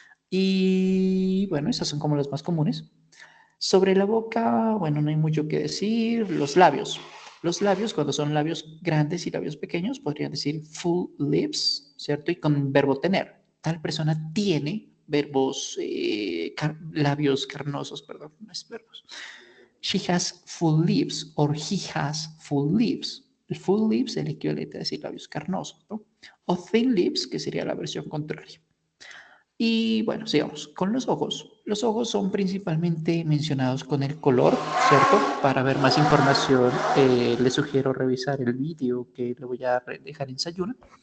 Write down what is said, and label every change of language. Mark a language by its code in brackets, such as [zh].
[es] Y bueno, esas son como las más comunes. Sobre la boca, bueno, no hay mucho que decir. Los labios. Los labios, cuando son labios grandes y labios pequeños, podrían decir full lips, ¿cierto? Y con verbo tener. Tal persona tiene verbos, labios carnosos, perdón, no es verbos. [en] She has full lips or he has full lips. [es] El full lips es el equivalente a decir labios carnosos, ¿no? O thin lips, que sería la versión contraria. Y bueno, sigamos con los ojos. Los ojos son principalmente mencionados con el color, ¿cierto? Para ver más información, les sugiero revisar el vídeo que le voy a dejar en Sayuna.